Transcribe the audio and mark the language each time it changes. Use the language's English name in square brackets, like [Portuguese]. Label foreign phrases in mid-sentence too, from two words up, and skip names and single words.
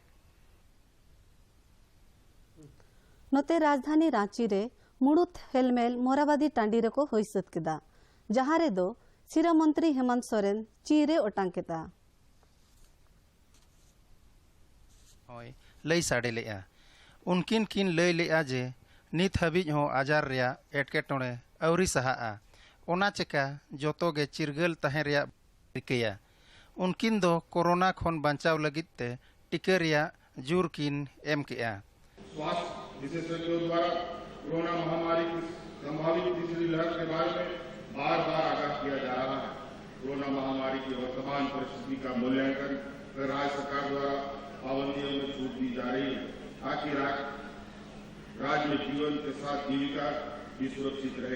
[Santali] नोते राजधानी रांची रे मुड़ुत हेलमेल मोराबादी टांडी रे को होइसत केदा जहां रे दो सिरा मंत्री हेमंत सोरेन चीरे ओटांकेता होय लई साडे लेआ उनकिन किन लई लेआ जे नित हबिज हो आजार रिया एटकेटोड़े अवरी सहाआ ओना चेका जोतो गे चिरगल तहे रिया रिकेया उनकिन दो कोरोना खोन बचाव लगित ते टिके रिया जुर किन एम केआ। [Hindi] स्वास्थ्य विशेषज्ञों द्वारा कोरोना महामारी की संभावित तीसरी लहर के बारे में बार बार आगाह किया जा रहा है। कोरोना महामारी की वर्तमान परिस्थिति का मूल्यांकन कर राज्य सरकार द्वारा पाबंदियों में छूट दी जा रही है ताकि राज्य में जीवन के साथ जीविका भी सुरक्षित रहे।